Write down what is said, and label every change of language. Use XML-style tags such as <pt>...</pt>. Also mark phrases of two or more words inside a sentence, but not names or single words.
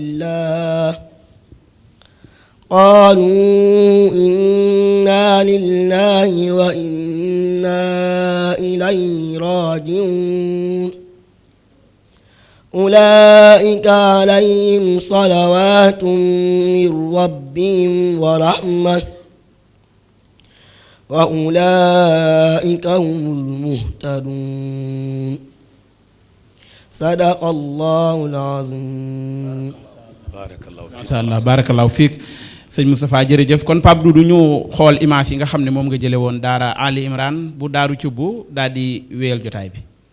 <ar>لله وإنا إليه راجعون أولئك عليهم صلوات من ربهم ورحمة وأولئك هم المهتدون صدق الله العظيم. ما شاء الله بارك الله فيك</ar> <wo>sëñ Moustapha jërëjëf kon Pape Doudou ñu xool image yi nga xam ne moom nga jële woon daara Ali Imran bu daaru cubbu daal di wéyal jotaay bi.</wo>